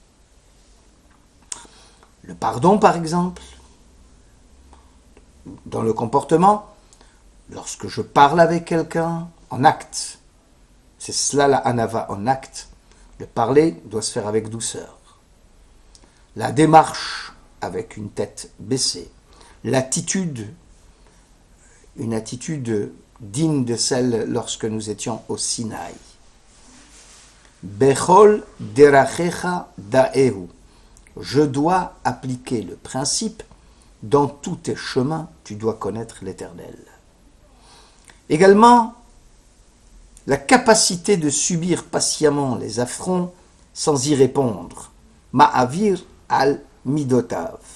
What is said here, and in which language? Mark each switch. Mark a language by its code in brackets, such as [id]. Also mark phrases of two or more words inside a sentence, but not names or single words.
[fr] Le pardon, par exemple, dans le comportement, lorsque je parle avec quelqu'un, en acte, c'est cela la anava en acte. Le parler doit se faire avec douceur. La démarche avec une tête baissée. L'attitude, une attitude digne de celle lorsque nous étions au Sinaï. [he] בכל דרכיך דעהו. [fr] Je dois appliquer le principe dans tous tes chemins, tu dois connaître l'Éternel. Également, la capacité de subir patiemment les affronts sans y répondre. [he] מעביר על מדותיו.